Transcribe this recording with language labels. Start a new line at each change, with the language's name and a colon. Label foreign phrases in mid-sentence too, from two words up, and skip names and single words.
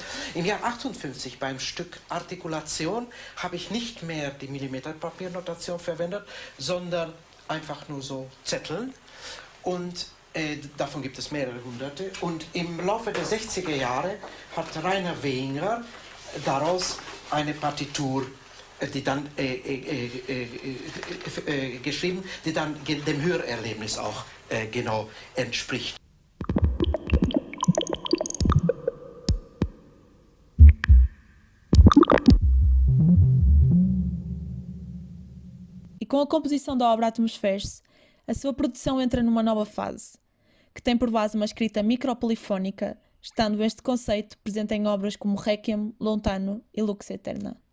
German: Im Jahr 58 beim Stück Artikulation habe ich nicht mehr die Millimeterpapiernotation verwendet, sondern einfach nur so Zetteln und davon gibt es mehrere hunderte. Und im Laufe der 60er Jahre hat Rainer Wenger daraus eine Partitur die dann geschrieben, die dann dem Hörerlebnis auch genau entspricht.
Portuguese: E com a composição da obra Atmosfers, a sua produção entra numa nova fase, que tem por base uma escrita micropolifónica, estando este conceito presente em obras como Requiem, Lontano e Lux Eterna.